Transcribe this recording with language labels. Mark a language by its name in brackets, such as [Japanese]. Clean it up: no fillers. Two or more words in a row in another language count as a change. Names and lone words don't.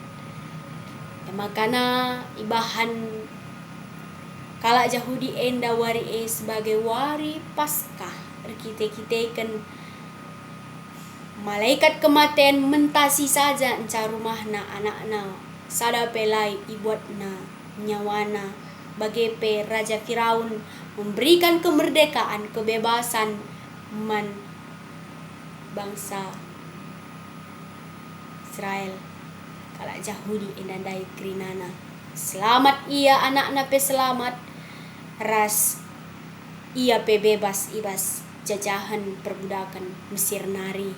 [Batak Karo] Makana ibahan kalak Yahudi enda wari sebagai wari Paskah kita-kitakan malaikat kematian mentasi saja enca rumahna anakna sada pelai ibuatna nyawana bagi pe Raja Firaun [Indonesian] memberikan kemerdekaan kebebasan [Batak Karo] man bangsa Israel kalak Yahudi endandai kerinana. Selamat ia anak-anak pe selamat ras ia pe bebas ibas jajahan perbudakan Mesir nari.